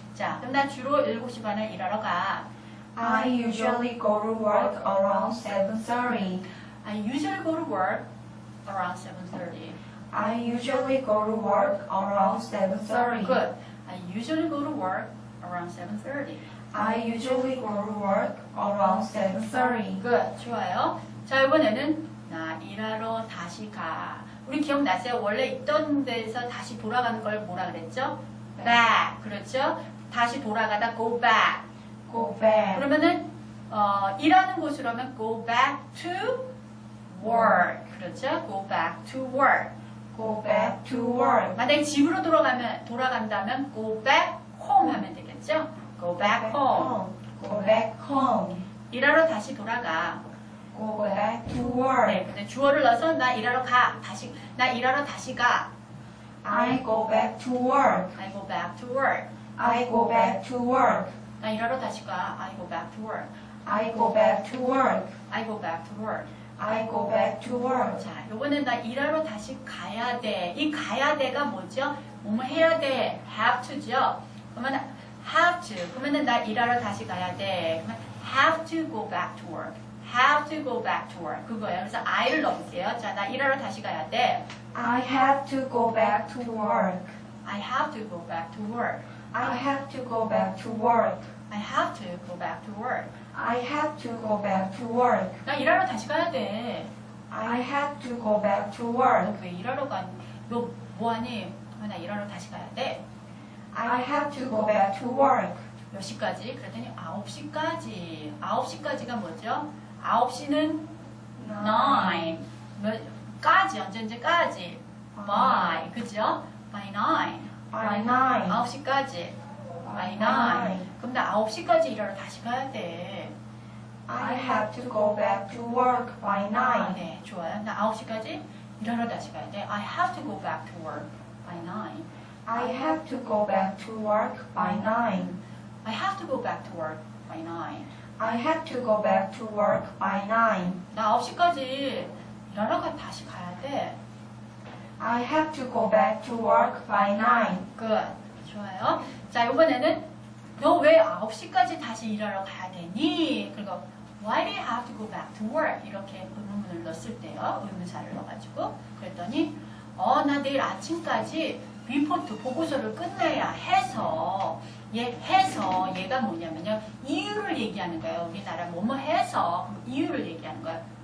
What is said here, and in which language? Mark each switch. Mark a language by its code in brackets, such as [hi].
[ko] 자, 그럼 나 주로 7시 반에 일하러 가. [en] I usually go to work around 7:30. I usually go to work around 7:30. I usually go to work around 7:30. Good. I usually go to work around 7:30. I usually go to work around 7:30. Good. [ko] 좋아요. 자, 이번에는 나 일하러 다시 가. 우리 기억나세요? 원래 있던 데서 다시 돌아가는 걸 뭐라 그랬죠? 네. back. 그렇죠? 다시 돌아가다 [en] go back. Go back. [ko] 그러면은 일하는 곳으로 하면 [en] go back to work. [ko] 그렇죠? [en] go back to work. Go back to work. [ko] 만약에 집으로 돌아간다면 [en] go back home [ko] 하면 되겠죠? [en] go back home. Go back home. [ko] 일하러 다시 돌아가. [en] Go back to work. [ko] 네, 근데 주어를 넣어서 나 일하러 가. 나 일하러 다시 가. [en] I go back to work. I go back to work. I go back to work. [ko] 나 일하러 다시 가. [en] I go back to work. I go back to work. I go back to work. I go back to work. [ko] 자, 요거는 나 일하러 다시 가야 돼. 이 가야 돼가 뭐죠? 뭐뭐 해야 돼. [en] have to [ko] 죠. 그러면 [en] have to. 그러면은 나 일하러 다시 가야 돼. [ko] 그러면 [en] have to go back to work. have to go back to work. [ko] 그거예요. 그래서 I를 넣을게요. 자, 나 일하러 다시 가야 돼. [en] I have to go back to work. I have to go back to work. I have to go back to work. I have to go back to work. I have to go back to work. [ko] 나 일하러 다시 가야 돼. [en] I have to go back to work. [ko] 왜 일하러 가? 너 뭐하니? 나 일하러 다시 가야 돼. [en] I have to go back to work. [ko] 몇 시까지? 그랬더니 9시까지. 9시까지가 뭐죠? 9시는 9. 까지, 언제까지? By. 그죠? [en] By 9. By 9. [ko] 9시까지. [en] By 9. [ko] 그럼 나 9시까지 일하러 다시 가야 돼. [en] I have to go back to work by 9. [ko] 네, 좋아요. 나 9시까지 일하러 다시 가야 돼. [en] I have to go back to work by 9. I have to go back to work by 9. I have to go back to work by 9. I have to go back to work by 9. [ko] 나 9시까지 일하러 다시 가야 돼. [en] I have to go back to work by 9. Good. [ko] 좋아요. 자, 이번에는 너 왜 9시까지 다시 일하러 가야 되니? 그리고 [en] Why do you have to go back to work? [ko] 이렇게 의문문을 넣었을 때요. 의문사를 넣어가지고 그랬더니 나 내일 아침까지 리포트 보고서를 끝내야 해서 얘가 뭐냐면요. 이유를 얘기하는 거예요. 우리나라 뭐뭐 해서 이유를 얘기하는 거예요.